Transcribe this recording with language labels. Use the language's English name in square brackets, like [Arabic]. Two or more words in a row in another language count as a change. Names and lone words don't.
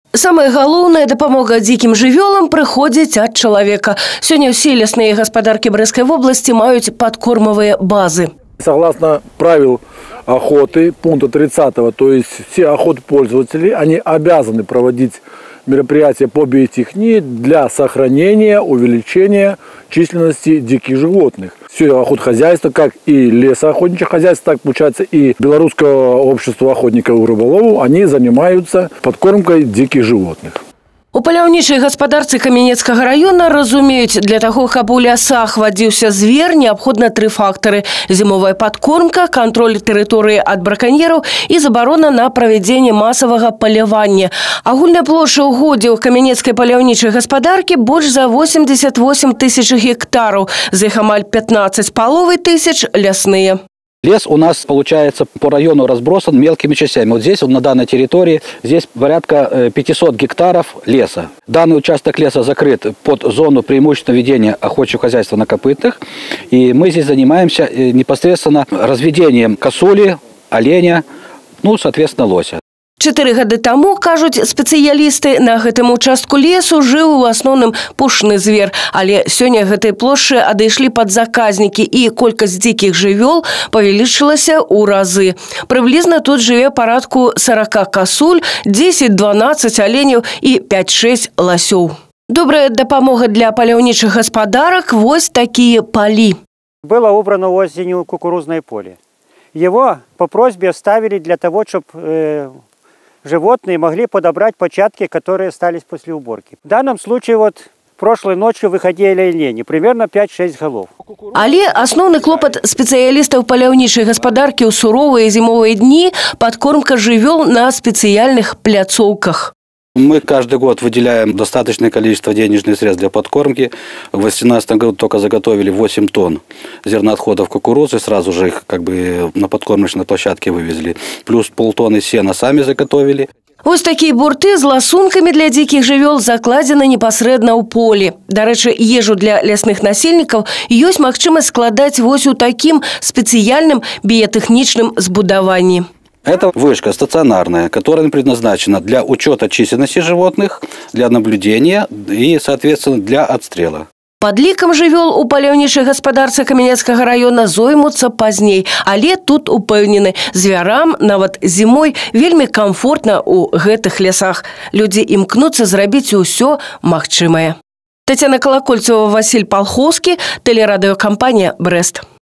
[Belarusian] Самая галоўная дапамога дзікім жывёлам прыходзіць ад чалавека. Сёння ўсе лясныя гаспадаркі [Russian] Брестской области [Belarusian] маюць [Russian] подкормовые базы. Согласно правил охоты пункта 30, то есть все охотпользователи, они обязаны проводить мероприятия по биотехнии для сохранения, увеличения численности диких животных. Все охотхозяйство, как и лесоохотничье хозяйство, так получается и Белорусское общество охотников и рыболовов, они занимаются подкормкой диких животных. [Belarusian] У паляўнічай гаспадарцы Каменецкага района разумеюць, для таго, каб у лясах вадзіўся звер, неабходна 3 фактары: зімовая падкормка, кантроль тэрыторыі ад браканьераў і забарона на правядзенне масавага палявання. Агульная плошча угоддзяў Каменецкай паляўнічай гаспадаркі больш за 88 тысяч гектараў, з іх амаль 15,5 тысяч лясныя. [Russian] Лес у нас, получается, по району разбросан мелкими частями. Вот здесь, на данной территории, здесь порядка 500 гектаров леса. Данный участок леса закрыт под зону преимущественного ведения охотничьего хозяйства на копытных. И мы здесь занимаемся непосредственно разведением косули, оленя, ну, соответственно, лося. [Belarusian] 4 гады таму, кажуць спецыялісты, на гэтым участку лесу жыў у асноўным пушны звер. Але сёння гэтай плошчы адышлі пад заказнікі, і колькасць дзікіх жывёл павялічылася ў разы. Прыблізна тут жыве парадку 40 касуль, 10-12 аленяў і 5-6 ласёў. Добрая дапамога для паляўнічых гаспадарак – вось такія палі. [Russian] Было убрано осенью кукурузное поле. Его по просьбе оставили для того, чтобы животные могли подобрать початки, которые остались после уборки. В данном случае вот прошлой ночью выходили олени, примерно 5-6 голов. [Belarusian] Але асноўны клопат спецыялістаў паляўнічай гаспадаркі ў суровыя зімовыя дні – падкормка жывёл на спецыяльных пляцоўках. [Russian] Мы каждый год выделяем достаточное количество денежных средств для подкормки. В 2018 году только заготовили 8 тонн зерноотходов кукурузы, сразу же их как бы на подкормочной площадке вывезли. Плюс полтонны сена сами заготовили. [Belarusian] Ось такія бурты з ласункамі для дзікіх жывёл закладзены непасрэдна ў полі. Дарэчы, ежу для лясных насельнікаў ёсць магчымасць складаць вось у такім спецыяльным біятэхнічным збудаванні. [Russian] Это вышка стационарная, которая предназначена для учета численности животных, для наблюдения и, соответственно, для отстрела. [Belarusian] Падлікам жывёл у паляўнічай гаспадарцы Каменецкага района зоймуцца пазней, але тут упэўнены, звярам нават зімой вельмі комфортна ў гэтых лясах. Людзі імкнуцца зрабіць усё магчымае. Тетяна Колокольцева, Василь Полховский, телерадиокомпания «Брест».